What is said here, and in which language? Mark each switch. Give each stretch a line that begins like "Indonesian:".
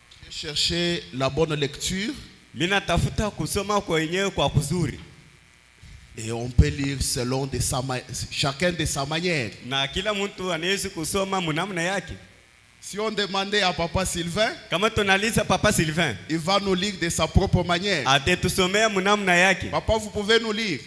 French: chercher la bonne lecture.
Swahili: Mina tafuta kusoma kwenyewe kwa kuzuri.
French: Et on peut lire selon chacun de sa manière.
Swahili: Na kila mtu anaweza kusoma munamna yake.
French: Si on demandait à Papa Sylvain,
Swahili: Kama tunaliza Papa Sylvain,
French: il va nous lire de sa propre manière.
Swahili: atatusomea munamna yake.
French: Papa, vous pouvez nous lire.